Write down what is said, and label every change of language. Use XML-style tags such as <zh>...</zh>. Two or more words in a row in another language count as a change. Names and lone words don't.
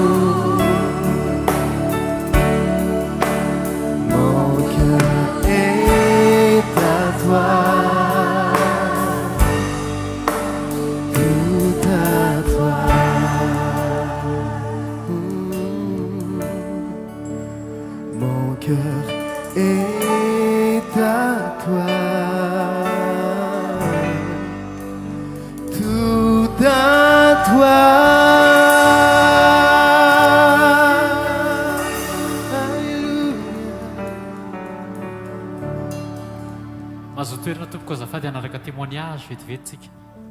<fr>Mon cœur est à toi, tout à toi. Mon cœur est à toi.</fr> <mg>mahazo toerana tompoko azafady anaraka témoignage vetivety tsika.</mg>